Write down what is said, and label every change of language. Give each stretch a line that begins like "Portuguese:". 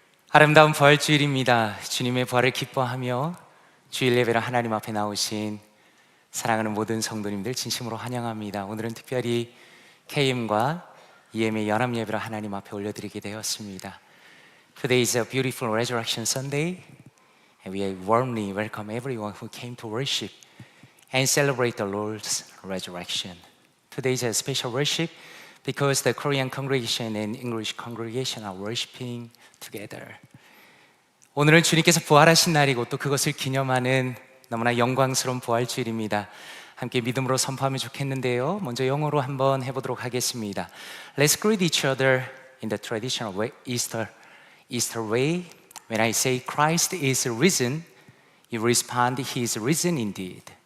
Korean: 아름다운 부활주일입니다. 주님의 부활을 기뻐하며 주일 예배로 하나님 앞에 나오신 사랑하는 모든 성도님들 진심으로 환영합니다. 오늘은 특별히 KM과 EM의 연합 예배로 하나님 앞에 올려드리게 되었습니다.
English: Today is a beautiful Resurrection Sunday, and we warmly welcome everyone who came to worship and celebrate the Lord's resurrection. Today is a special worship because the Korean congregation and English congregation are worshiping together.
Korean: 오늘은 주님께서 부활하신 날이고 또 그것을 기념하는 너무나 영광스러운 부활주일입니다. 함께 믿음으로 선포하면 좋겠는데요. 먼저 영어로 한번 해보도록 하겠습니다.
English: Let's greet each other in the traditional way, Easter way. When I say Christ is risen, you respond, He is risen indeed.